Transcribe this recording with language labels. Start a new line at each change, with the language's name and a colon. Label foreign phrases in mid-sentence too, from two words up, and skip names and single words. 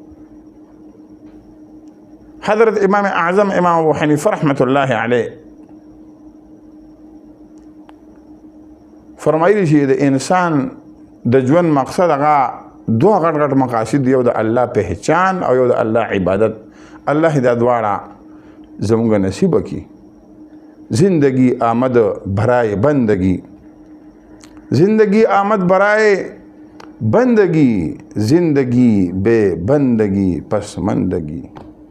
Pashto: حضرت امام اعظم امام ابو حنیفه
Arabic: رحمت الله علیه
Pashto: فرمایلی چې د انسان د ژوند مقصد هغه دوه غټ غټ مقاصد، یو د الله پہچان او یو د الله عبادت. الله دا دواړه زموږ نصیب کړي.
Persian: زندگی آمد برائے بندگی، زندگی آمد برائے بندگی، زندگی بے بندگی پسماندگی.